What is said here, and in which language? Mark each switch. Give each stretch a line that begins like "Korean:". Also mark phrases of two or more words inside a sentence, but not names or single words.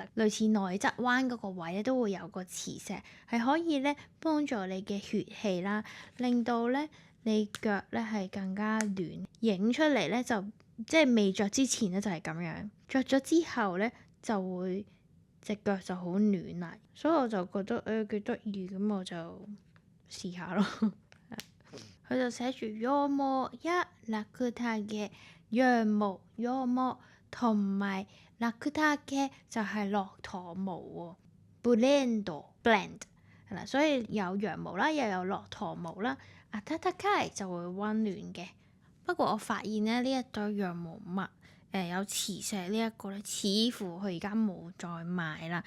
Cantonese: 類似內側彎嗰個位咧，都會有個磁石，係可以咧幫助你嘅血氣啦，令到咧你腳咧係更加暖。影出嚟咧就即係未着之前咧就係咁樣，着咗之後咧就會隻腳就好暖啦。所以我就覺得幾得意，咁我就試下咯。佢就寫住
Japanese: 羊毛やラクダ
Cantonese: 嘅羊毛同埋ラクダ嘅就係駱駝毛喎。blend 係啦，所以有羊毛啦，又有駱駝毛啦。暖かい就會溫暖嘅。不過我發現咧呢一對羊毛襪有磁石呢一個咧，似乎佢而家冇再賣啦。